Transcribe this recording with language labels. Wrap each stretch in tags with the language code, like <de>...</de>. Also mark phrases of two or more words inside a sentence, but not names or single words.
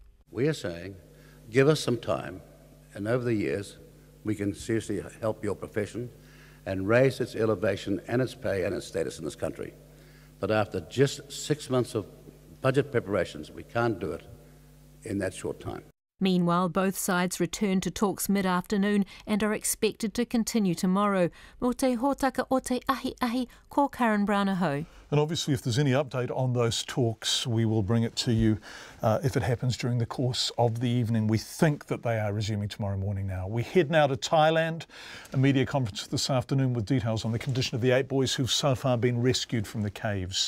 <en>We are saying, give us some time, and over the years, we can seriously help your profession and raise its elevation and its pay and its status in this country. But after just 6 months of budget preparations, we can't do it in that short time. Meanwhile, both sides return to talks mid-afternoon and are expected to continue tomorrow.</en> <mi>Mo te hōtaka o te ahi, ko Karen Brown-Aho.</mi> <en>And obviously, if there's any update on those talks, we will bring it to you if it happens during the course of the evening. We think that they are resuming tomorrow morning now. We head now to Thailand, a media conference this afternoon with details on the condition of the 8 boys who've so far been rescued from the caves.</en>